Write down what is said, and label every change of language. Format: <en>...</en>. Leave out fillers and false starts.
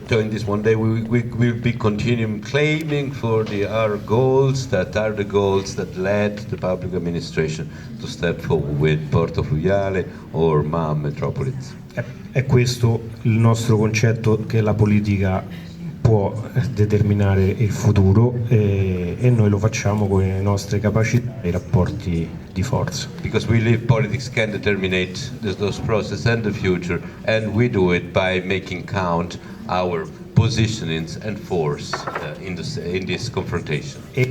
<en>So in this one day we will be continuing claiming for our goals that are the goals that led the public administration to step forward with Porto Fluviale or MAM Metropolis.</en> <it>È questo il nostro concetto, che la politica può determinare il futuro e noi lo facciamo con le nostre capacità e i rapporti di forza.</it> <en>Because we believe politics can determine those processes and the future, and we do it by making count our positionings and force in this confrontation.</en>